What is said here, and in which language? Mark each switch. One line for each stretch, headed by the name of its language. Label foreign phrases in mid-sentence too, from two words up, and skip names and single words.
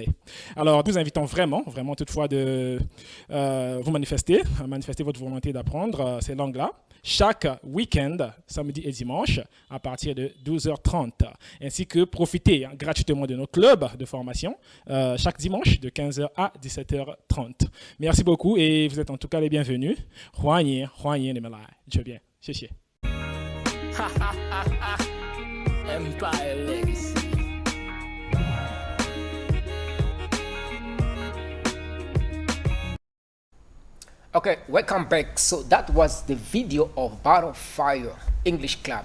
French: Alors, nous invitons vraiment toutefois de vous manifester votre volonté d'apprendre ces langues-là chaque week-end, samedi et dimanche, à partir de 12h30, ainsi que profiter gratuitement de nos clubs de formation chaque dimanche de 15h à 17h30. Merci beaucoup et vous êtes en tout cas les bienvenus.
Chinese: 欢迎你们来，这边，谢谢。
English: Empire Legacy. Okay, welcome back. So that was the video of Butterfly English Club.